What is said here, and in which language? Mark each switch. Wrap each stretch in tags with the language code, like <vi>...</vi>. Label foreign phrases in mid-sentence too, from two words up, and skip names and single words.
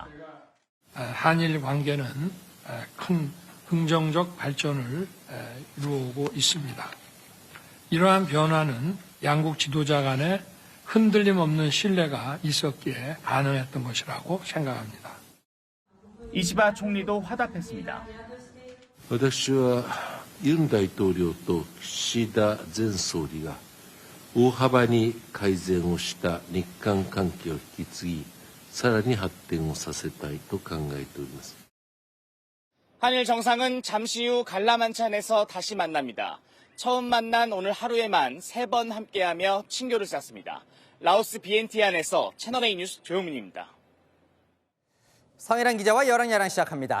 <ko>한일 관계는 큰 긍정적 발전을 이루고 있습니다. 이러한 변화는 양국 지도자 간에 흔들림 없는 신뢰가 있었기에 가능했던 것이라고 생각합니다. 이시바 총리도 화답했습니다.</ko> <ja>私はユン大統領と岸田前総理が大幅に改善をした日韓関係を引き継ぎ、さらに発展をさせたいと考えております。</ja> <ko>한일 정상은 잠시 후 관람한찬에서 다시 만납니다. 처음 만난 오늘 하루에만 3번 함께하며 친교를 쌓습니다. 라오스 비엔티안에서 채널A 뉴스 조용민입니다. 성일환 기자와 열왕야랑 시작합니다.</ko>